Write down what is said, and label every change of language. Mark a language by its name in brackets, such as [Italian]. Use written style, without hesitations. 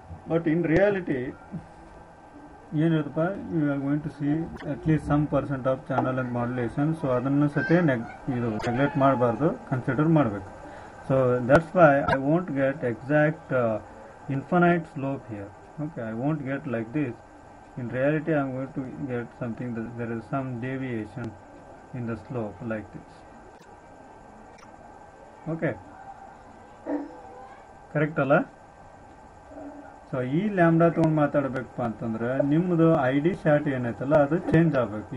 [English] but in reality [Kannada] ಏನಿರುತ್ತಪ್ಪ, [English] You are going to see at least some percent of channel and modulation. [Kannada] So ಅದನ್ನು ಸತೆ ಇದು neglect ಮಾಡಬಾರ್ದು, consider ಮಾಡಬೇಕು. [English] So that's why I won't get exact infinite slope here. Okay, I won't get like this. In reality, I am going to get something that there is some deviation in the slope like this. Okay, correct ಅಲ್ಲ? [Kannada] So ಈ lambda ತೊಗೊಂಡು ಮಾತಾಡಬೇಕಪ್ಪ ಅಂತಂದ್ರೆ ನಿಮ್ಮದು ID short ಏನೈತಲ್ಲ ಅದು change ಆಗಬೇಕು.